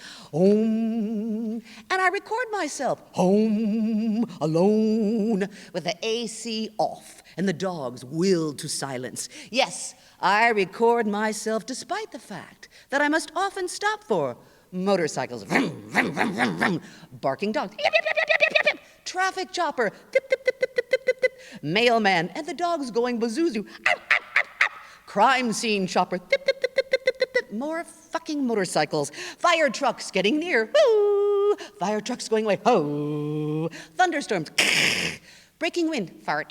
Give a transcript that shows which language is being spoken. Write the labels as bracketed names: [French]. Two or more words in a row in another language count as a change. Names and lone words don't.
[English] Om, and I record myself home alone with the AC off and the dogs willed to silence. Yes, I record myself despite the fact that I must often stop for motorcycles, vroom, vroom, vroom, vroom, vroom, barking dogs, yip, yip, yip, yip, yip, yip, traffic chopper, tip, tip, tip, tip, tip, tip, tip, Mailman and the dogs going bazoozu. Crime scene shopper. Tip, tip, tip, tip, tip, tip, tip, tip. More fucking motorcycles. Fire trucks getting near. Woo! Fire trucks going away. Ho! Thunderstorms. Breaking wind. Fart.